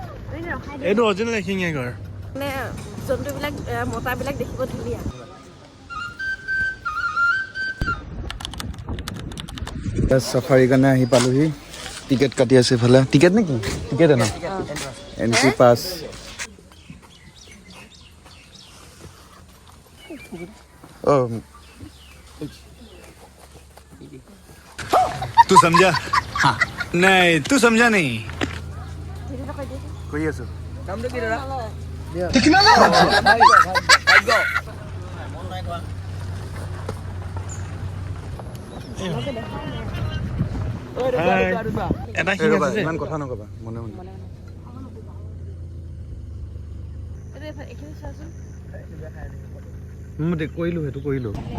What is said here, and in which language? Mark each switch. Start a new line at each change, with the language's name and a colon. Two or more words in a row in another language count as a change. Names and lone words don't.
Assamese: এইটো অৰিজিনেল এশিঙীয়া গড় মানে জন্তুবিলাক মতাবিলাক দেখিব ধুনীয়া সাফাৰী কাৰণে আহি পালোহি টিকেট কাটি আছে ইফালে টিকেট নেকি টিকেট ন এন্ট্ৰি পাছ
Hindi: तू समझा हाँ नहीं तू समझा नहीं
Assamese: কৈ আছো এটা শিং আছে যে ইমান কথা নকবা মনে মনে মই কৰিলো সেইটো কৰিলো